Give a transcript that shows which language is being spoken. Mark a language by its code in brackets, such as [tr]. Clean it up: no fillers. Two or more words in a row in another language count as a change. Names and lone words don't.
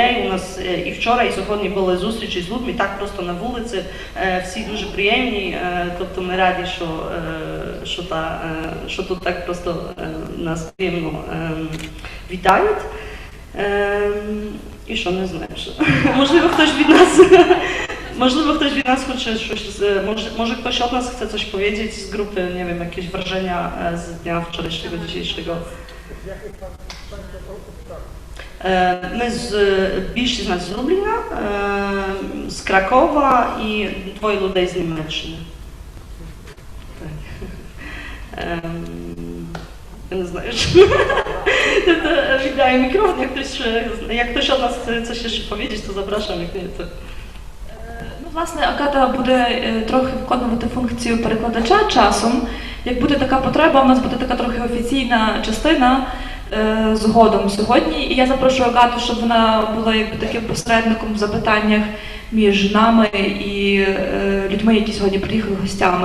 [uk] У нас і вчора, і сьогодні були зустрічі з людьми, так просто на вулиці, всі дуже приємні, тобто ми раді, що тут так просто нас приємно вітають. І що, не знаю, що. Можливо, хтось від нас хоче щось, [pl] może ktoś od nas chce coś powiedzieć z grupy, nie wiem, jakieś wrażenia z dnia wczorajszego, dzisiejszego. [uk] Більшість з нас з Любліна, з Кракова і 2 людей з Німеччини. Я не знаю, що. Віддаю мікрофон, як хтось [pl] od nas chce coś jeszcze powiedzieć, to zapraszam, jak nie, to... [uk] Власне, Агата буде трохи виконувати функцію перекладача часом. Як буде така потреба, у нас буде така трохи офіційна частина згодом сьогодні. І я запрошую Агату, щоб вона була якби таким посередником в запитаннях між нами і людьми, які сьогодні приїхали гостями.